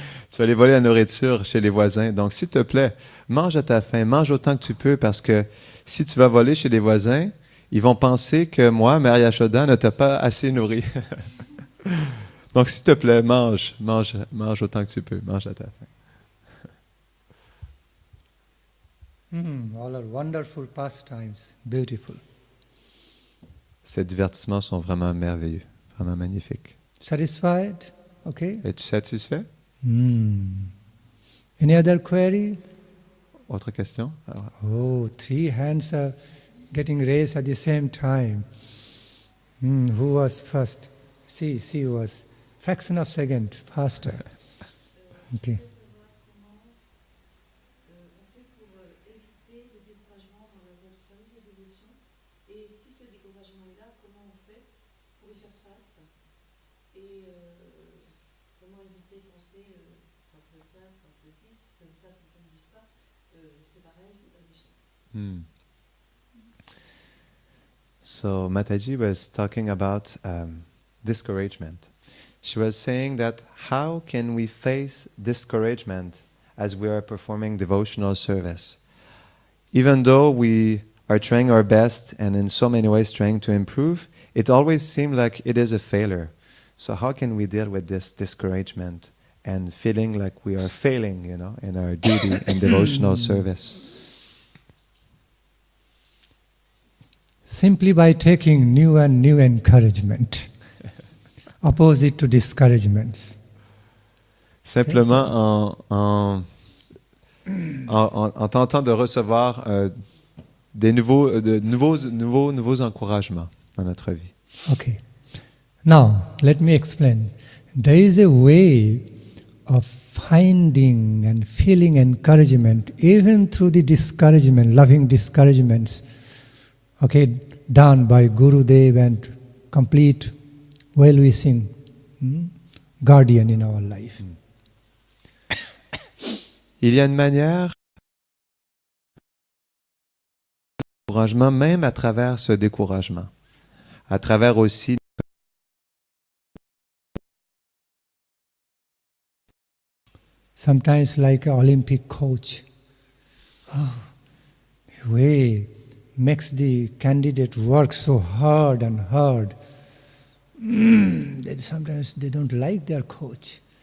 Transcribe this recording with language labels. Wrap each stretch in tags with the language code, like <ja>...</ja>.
<fr>Tu vas aller voler la nourriture chez les voisins. Donc, s'il te plaît, mange à ta faim, mange autant que tu peux, parce que si tu vas voler chez les voisins, ils vont penser que moi, Mère Yashoda, ne t'a pas assez nourri. Donc, s'il te plaît, mange autant que tu peux, mange à ta faim.</fr> <en>All are wonderful pastimes, beautiful.</en> <fr>Ces divertissements sont vraiment merveilleux, vraiment magnifiques.</fr> <en>Satisfied? Okay.</en> <fr>Es-tu satisfait?</fr> <en>Any other query?</en> <fr>Autre question? Alors,</fr> <en>Oh, 3 hands are getting raised at the same time. Who was first? She was fraction of second faster. Okay.</en> <fr>découragement est là, comment on fait pour y faire face et comment éviter de penser quand je fais ça, quand je dis, je fais ça, si je ne dis pas, c'est pareil, c'est pas l'échec.</fr> <en>So Mataji was talking about discouragement. She was saying that how can we face discouragement as we are performing devotional service? Even though we are trying our best and in so many ways trying to improve, it always seems like it is a failure. So how can we deal with this discouragement and feeling like we are failing, in our duty and devotional service? Simply by taking new and new encouragement, opposite to discouragements.</en> <fr>Simplement en tentant de recevoir des nouveaux encouragements dans notre vie.</fr> <en>Okay. Now, let me explain. There is a way of finding and feeling encouragement even through the discouragement, loving discouragements, okay, done by Gurudev and complete well-wishing guardian in our life.</en> <fr>Il y a une manière d'encouragement même à travers ce découragement, à travers aussi</fr> <en>sometimes like an Olympic coach. The way makes the candidate work so hard and hard. That sometimes they don't like their coach.</en>